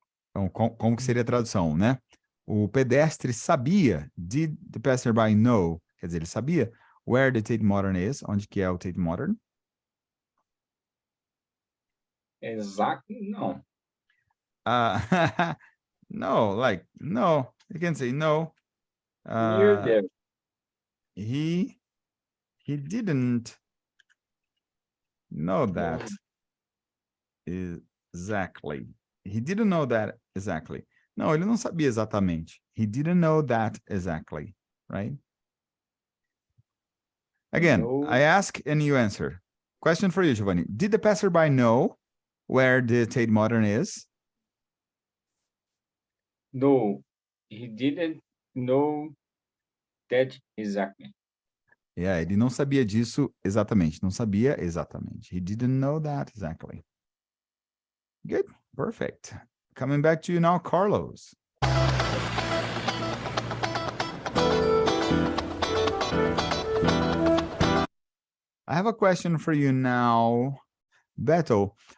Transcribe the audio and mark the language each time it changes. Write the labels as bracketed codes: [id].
[pt] Então, como que seria a tradução, né? O pedestre sabia, [en] did the passerby know? [pt] Quer dizer, ele sabia [en] where the Tate Modern is, [pt] onde que é o Tate Modern? Exato, não. [en] No, like, no. You can say no. Near there. He didn't know that exactly. He didn't know that exactly. [pt] Não, ele não sabia exatamente. [en] He didn't know that exactly, right? Again, No. I ask and you answer. Question for you, Giovanni. Did the passerby know where the Tate Modern is? No, he didn't know that exactly. [pt] Yeah, ele não sabia disso exatamente. Não sabia exatamente. [en] He didn't know that exactly. Good. Perfect. Coming back to you now, Carlos. I have a question for you now, Beto.